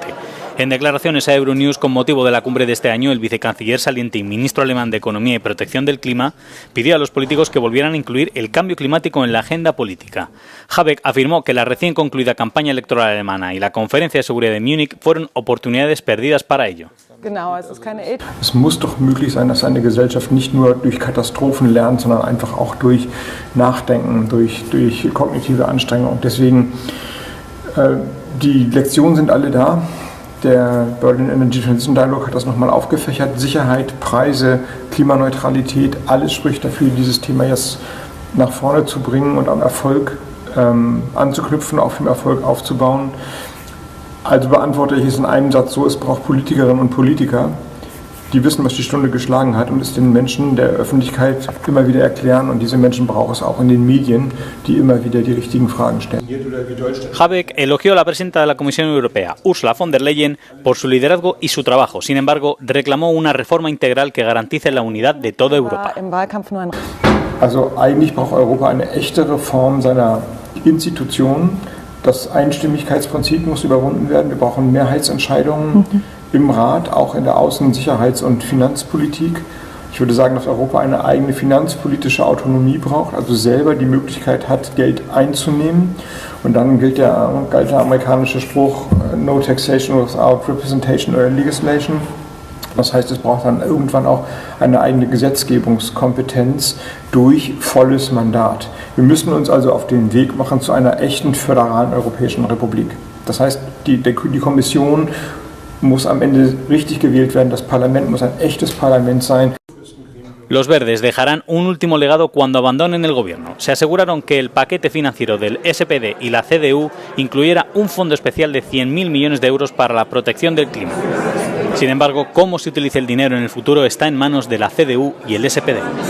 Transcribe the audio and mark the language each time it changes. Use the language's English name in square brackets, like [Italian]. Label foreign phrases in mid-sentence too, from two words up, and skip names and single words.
[Spanish] En declaraciones a Euronews con motivo de la cumbre de este año, el vicecanciller saliente y ministro alemán de Economía y Protección del Clima pidió a los políticos que volvieran a incluir el cambio climático en la agenda política. Habeck afirmó que la recién concluida campaña electoral alemana y la conferencia de seguridad de Múnich fueron oportunidades perdidas para ello. [German] Es muss doch möglich sein, dass eine Gesellschaft nicht nur durch Katastrophen lernt, sondern einfach auch durch Nachdenken, durch kognitive Anstrengung. Deswegen, die Lektionen sind alle da. Der Berlin Energy Transition Dialogue hat das nochmal aufgefächert. Sicherheit, Preise, Klimaneutralität, alles spricht dafür, dieses Thema jetzt nach vorne zu bringen und am Erfolg anzuknüpfen, auf dem Erfolg aufzubauen. Also beantworte ich es in einem Satz so: Es braucht Politikerinnen und Politiker, die wissen, was die Stunde geschlagen hat und es den Menschen der Öffentlichkeit immer wieder erklären. Und diese Menschen braucht es auch in den Medien, die immer wieder die richtigen Fragen stellen. [Spanish] Habeck elogió a la presidenta de la Comisión Europea, Ursula von der Leyen, por su liderazgo y su trabajo. Sin embargo, reclamó una reforma integral que garantice la unidad de toda Europa. [German] Also eigentlich braucht Europa eine echte Reform seiner Institutionen. Das Einstimmigkeitsprinzip muss überwunden werden. Wir brauchen Mehrheitsentscheidungen im Rat, auch in der Außen-, Sicherheits- und Finanzpolitik. Ich würde sagen, dass Europa eine eigene finanzpolitische Autonomie braucht, also selber die Möglichkeit hat, Geld einzunehmen. Und dann gilt der amerikanische Spruch, [English] no taxation without representation or legislation. [German] Das heißt, es braucht dann irgendwann auch eine eigene Gesetzgebungskompetenz durch volles Mandat. Wir müssen uns also auf den Weg machen zu einer echten föderalen Europäischen Republik. Das heißt, die Kommission muss am Ende richtig gewählt werden, das Parlament muss ein echtes Parlament sein. [Spanish] Los verdes dejarán un último legado cuando abandonen el gobierno. Se aseguraron que el paquete financiero del SPD y la CDU incluyera un fondo especial de 100.000 millones de euros para la protección del clima. Sin embargo, cómo se utilice el dinero en el futuro está en manos de la CDU y el SPD.